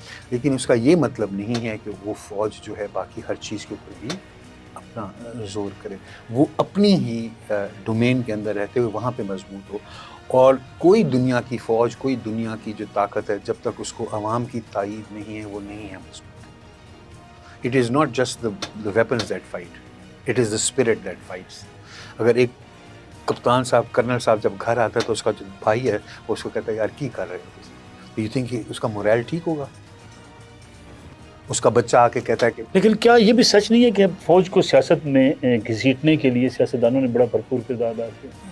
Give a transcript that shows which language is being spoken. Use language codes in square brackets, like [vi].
[ur] لیکن اس کا یہ مطلب نہیں ہے کہ وہ فوج جو ہے باقی ہر چیز کے اوپر بھی اپنا زور کرے. وہ اپنی ہی ڈومین کے اندر رہتے ہوئے وہاں پہ مضبوط ہو. اور کوئی دنیا کی فوج، کوئی دنیا کی جو طاقت ہے، جب تک اس کو عوام کی تائید نہیں ہے وہ نہیں ہے مضبوط. [en] It is not just the weapons that fight, it is the spirit that fights. [ur] اگر ایک کپتان صاحب، کرنل صاحب جب گھر آتا ہے تو اس کا جو بھائی ہے وہ اس کو کہتا ہے یار کی کر رہے ہو، [en] you think [ur] اس کا مورائل ٹھیک ہوگا؟ اس کا بچہ آ کے کہتا ہے کہ لیکن کیا یہ بھی سچ نہیں ہے کہ فوج کو سیاست میں گھسیٹنے کے لیے سیاستدانوں نے بڑا بھرپور کردار ادا کیا؟